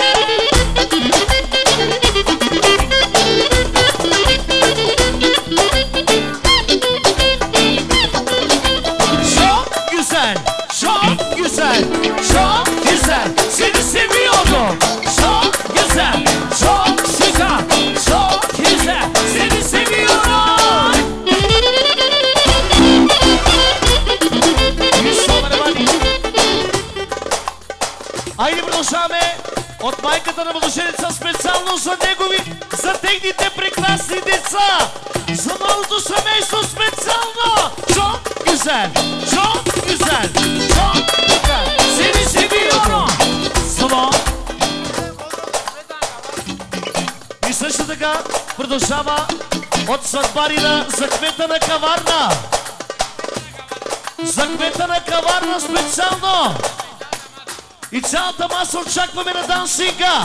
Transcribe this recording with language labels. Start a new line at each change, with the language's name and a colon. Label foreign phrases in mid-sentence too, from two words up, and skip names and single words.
Turkish: Çok güzel, çok güzel, çok güzel. Seni seviyorum. Çok güzel, çok sıcak, çok güzel. Seni seviyorum.
Bulgarian: Айде продължаваме от майката на младоженеца специално за негови, за техните прекрасни деца. За новото семейство специално.
Turkish: Çok güzel, çok güzel, çok güzel. Seni seviyorum. Slow.
Bulgarian: И също така продължава от сватбарина за кмета на Каварна. За кмета на Каварна специално. И цялата маса очакваме на дансинга.